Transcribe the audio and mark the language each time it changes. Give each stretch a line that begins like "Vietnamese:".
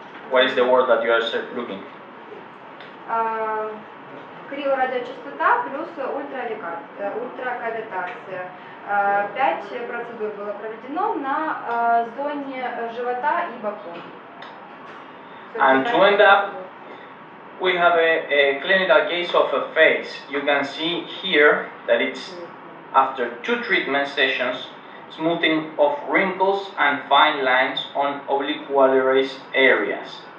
English: What is the word that you are looking?
Russian: Криорадиочастота плюс ультракавитация. 5 процедур было проведено на зоне живота и боков.
English: And to end up, we have a clinical case of a face. You can see here that it's after 2 treatment sessions, smoothing of wrinkles and fine lines on obliquely raised areas.